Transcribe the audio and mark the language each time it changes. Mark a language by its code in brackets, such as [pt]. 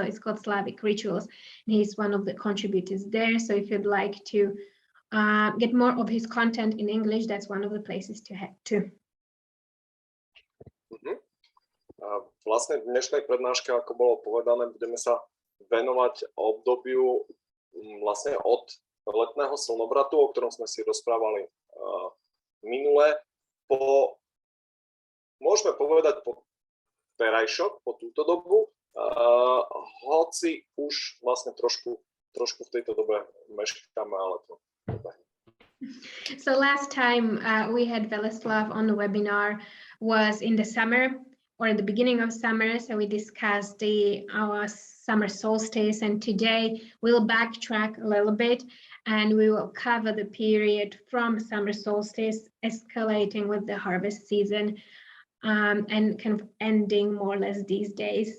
[en] It's called Slavic Rituals, and he's one of the contributors there. So if you'd like to get more of his content in English, that's one of the places to head to. [sk] Vlastne v dnešnej prednáške, ako bolo povedané, budeme sa venovať obdobiu vlastne od letného slnovratu, o ktorom sme si rozprávali minule, môžeme povedať po terajšok, po túto dobu, hoci už vlastne trošku v tejto dobe meškáme, ale to dobre. [en] So last time we had Weleslaw on the webinar was in the summer, or at the beginning of summer, so we discussed our summer solstice, and today we'll backtrack a little bit and we will cover the period from summer solstice escalating with the harvest season and kind of ending more or less these days.